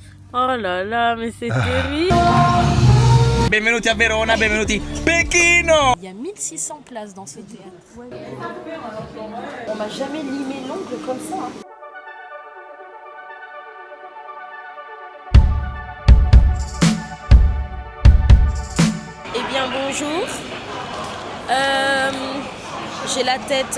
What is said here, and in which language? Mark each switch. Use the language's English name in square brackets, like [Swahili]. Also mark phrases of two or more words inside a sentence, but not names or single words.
[French] Oh là là, mais c'est terrible. [Italian] Benvenuti a Verona, benvenuti Pechino. [French] Il y a 1600 places dans ce théâtre. Ouais. On m'a jamais limé l'ongle comme ça. Hein. Eh bien bonjour. J'ai la tête.